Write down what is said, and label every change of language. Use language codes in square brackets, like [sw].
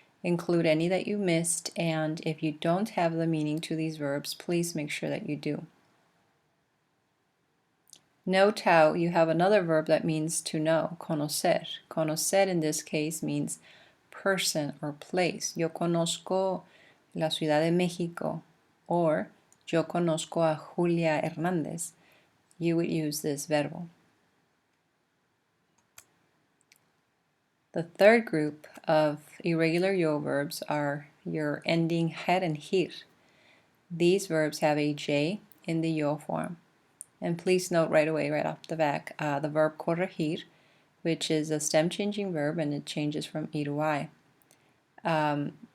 [en] Include any that you missed, and if you don't have the meaning to these verbs, please make sure that you do. Note how you have another verb that means to know, conocer. Conocer in this case means person or place. [es] Yo conozco la Ciudad de México, or yo conozco a Julia Hernández. [en] You would use this verbo. The third group of irregular yo verbs are your ending her and hir. These verbs have a J in the yo form. And please note right away, right off the back, the verb corregir, which is a stem changing verb, and it changes from E to I.